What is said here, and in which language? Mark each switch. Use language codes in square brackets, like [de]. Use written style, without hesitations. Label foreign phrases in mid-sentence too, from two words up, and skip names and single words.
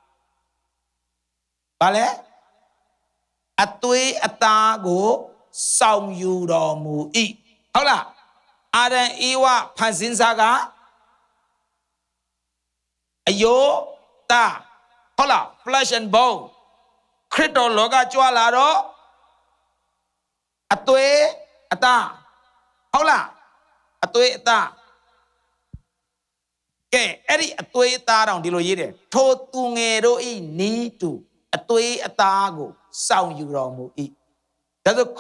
[my] ဘာလဲအသွေးအသားကိုဆောင်ယူတော်မူ၏ဟုတ်လားအာဒံဧဝဖန်ဆင်းစားကအယိုးသားဟုတ်လား [en] flesh and bone [my] ခရစ်တော်လောကကြွလာတော့အသွေးအသားဟုတ်လားအသွေးအသား ကဲအဲ့ဒီအသွေးအသားတောင်ဒီလိုရေးတယ်ထိုသူငယ်တို့ဤနီးတူအသွေးအသားကိုစောင့်ယူတော်မူ၏ဒါဆိုခ